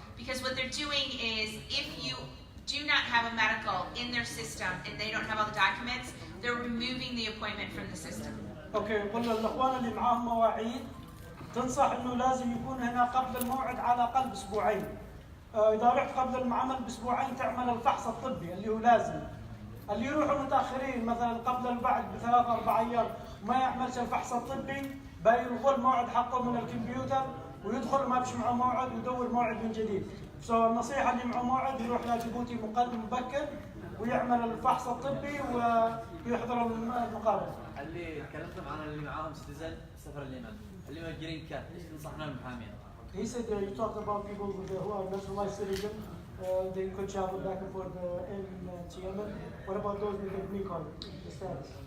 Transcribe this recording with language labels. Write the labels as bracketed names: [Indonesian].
[English] Because what they're doing is, if you do not have a medical in their system and they don't have all the documents, they're removing the appointment from the system. [Arabic] اوكي قل للاخوان اللي معاهم مواعيد تنصح انه لازم يكون هنا قبل الموعد على الاقل باسبوعين. اذا رحت قبل المعمل باسبوعين تعمل الفحص الطبي اللي هو لازم. اللي يروحوا متاخرين مثلا قبل البعد بثلاث اربع ايام وما يعملش الفحص الطبي بيلغوا الموعد حقه من الكمبيوتر ويدخل ما فيش معه موعد ويدور موعد من جديد. النصيحه اللي معه موعد يروح لجيبوتي مبكر ويعمل الفحص الطبي ويحضر المقابله. اللي تكلمتم عن اللي معاهم سيتيزن سفر اليمن اللي هو جرين كارد، ايش تنصحنا المحامين؟ [English] He said you talked about people who are naturalized citizen, they could travel back and forth to Yemen. What about those with a green card status?